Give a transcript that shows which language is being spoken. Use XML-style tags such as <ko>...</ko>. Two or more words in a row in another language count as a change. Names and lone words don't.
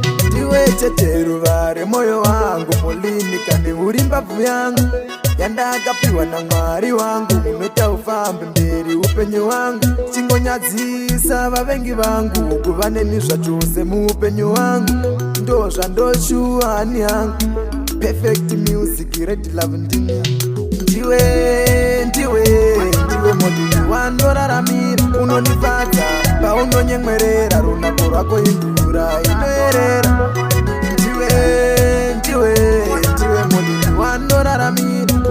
<sn>Ndiwe chete ruva remwoyo wangu, mulimi kane uri mbabvu yangu, yandakapiwa naMwari wangu. Unoita ufambe mberi upenyu wangu, chingonyadzisa vavengi vangu, kuva neni zvachose muupenyu wangu. Ndo zvandoshuwa hani hangu,</sn> <en>perfect music, red love ndini.</en> <sn>Ndiwe, ndiwe, ndiwe modini wandoraramira. Unondifadza paunonyemwerera, runako rwako imvura inoerera. Ndiwe, ndiwe, ndiwe modini wandoraramira.</sn>